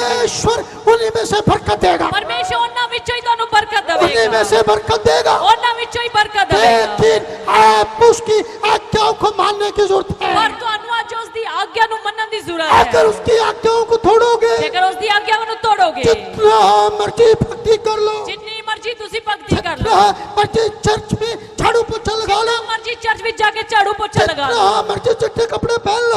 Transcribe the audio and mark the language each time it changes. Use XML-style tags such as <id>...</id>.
<hi>परमेश्वर उन्हीं में से बरकत देगा,</hi> <pa>ਪਰਮੇਸ਼ਰ ਉਹਨਾਂ ਵਿੱਚੋਂ ਹੀ ਤੁਹਾਨੂੰ ਬਰਕਤ</pa> <hi>उन्हीं में</hi> <pa>ਦੇਵੇਗਾ,</pa> <hi>से बरकत देगा,</hi> <pa>ਉਹਨਾਂ ਵਿੱਚੋਂ ਹੀ ਬਰਕਤ ਦੇਵੇਗਾ।</pa> <hi>लेकिन आप उसकी आज्ञाओं को मानने की जरूरत है।</hi> <pa>ਪਰ ਤੁਹਾਨੂੰ ਅੱਜ ਉਸ ਦੀ ਆਗਿਆ ਨੂੰ ਮੰਨਣ ਦੀ ਜ਼ਰੂरत</pa> <hi>अगर</hi> <pa>ਹੈ।</pa> <hi>उसकी आज्ञाओं को तोड़ोगे,</hi> <pa>ਜੇਕਰ ਉਸ ਦੀ ਆਗਿਆ ਨੂੰ ਤੋੜੋਗੇ,</pa> <hi>जितना मर्जी भक्ति कर लो,</hi> <pa>ਜਿੰਨੀ ਮਰਜ਼ੀ ਤੁਸੀਂ ਭਗਤੀ ਕਰ</pa> <hi>जितना</hi> <pa>ਲਓ,</pa> <hi>मर्जी चर्च में झाड़ू पोछा लगा लो,</hi> <pa>ਜਿੰਨਾ ਮਰਜ਼ੀ ਚਰਚ ਵਿੱਚ ਜਾ ਕੇ ਝਾੜੂ ਪੋਚਾ ਲਗਾ</pa> <hi>जितना</hi> <pa>ਲਓ,</pa> <hi>मर्जी चिट्टे कपड़े पहन लो,</hi>